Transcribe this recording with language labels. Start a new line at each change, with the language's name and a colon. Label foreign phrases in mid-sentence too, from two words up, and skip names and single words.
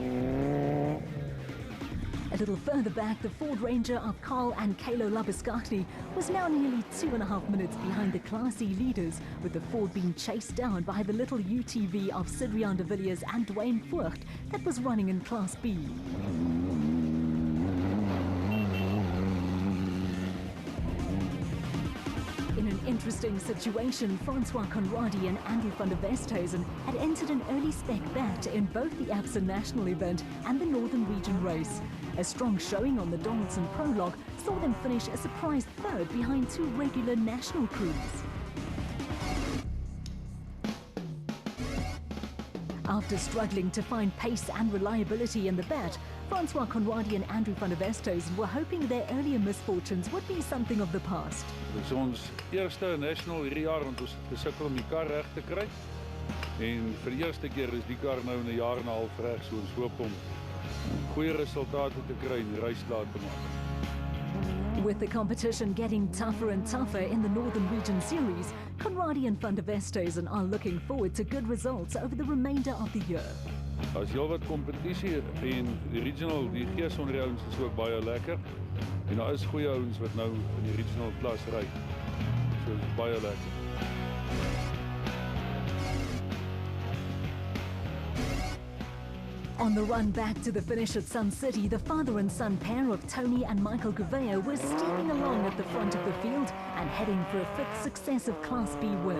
English: A little further back, the Ford Ranger of Carl and Kalo Labuschagne was now nearly 2.5 minutes behind the Class E leaders, with the Ford being chased down by the little UTV of Sidrian de Villiers and Dwayne Voigt that was running in Class B. In an interesting situation, Francois Conradi and Andrew van der Westhuizen had entered an early spec bat in both the Absa National event and the Northern Region race. A strong showing on the Donaldson Prologue saw them finish a surprise third behind 2 regular national crews. After struggling to find pace and reliability in the bat, Francois Conradie and Andrew van der Westhuizen were hoping their earlier misfortunes would be something of the past.
Afrikaans: Dit is ons eerste national hierdie jaar want ons gesukkel om die kar reg te kry. En vir die eerste keer is die kar nou in 'n jaar en 'n half reg, so ons hoop om goeie resultate te kry en die reis klaar te maak.
English: With the competition getting tougher and tougher in the Northern Region Series, Conradie and van der Westhuizen are looking forward to good results over the remainder of the year.
Afrikaans: Daar is heelwat kompetisie en die regional, die gees onder die ouens is ook baie lekker. En daar is goeie ouens wat nou in die regional klas ry. So dit is baie lekker.
English: On the run back to the finish at Sun City, the father and son pair of Tony and Michael Gouveia were steaming along at the front of the field and heading for a fifth successive Class B win.